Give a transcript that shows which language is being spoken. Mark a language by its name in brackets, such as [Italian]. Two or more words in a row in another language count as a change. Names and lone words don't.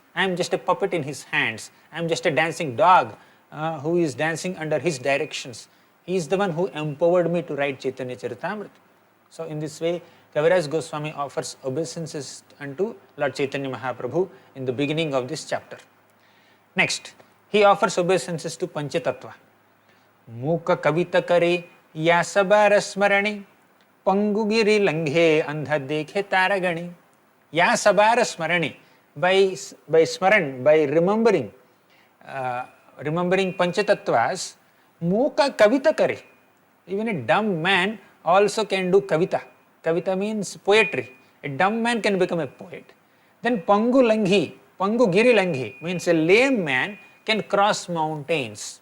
[English] I am just a puppet in his hands. I am just a dancing dog who is dancing under his directions. He is the one who empowered me to write Caitanya-caritamrita. So in this way, Kaviraj Goswami offers obeisances unto Lord Caitanya Mahaprabhu in the beginning of this chapter. Next, he offers obeisances to Panchatattva. [Bangla] মূক কবিতা করে যাঁসবার স্মরণে পঙ্গু গিরি লঙ্ঘে অন্ধ দেখে তারাগণি. যাঁসবার স্মরণে, [English] by smaran, by remembering Panchatattva's, [Bangla] মূক কবিতা করে. [English] Even a dumb man also can do kavita. Kavita means poetry. A dumb man can become a poet. Then [Bangla] পঙ্গু গিরি লঙ্ঘে [English] means a lame man can cross mountains.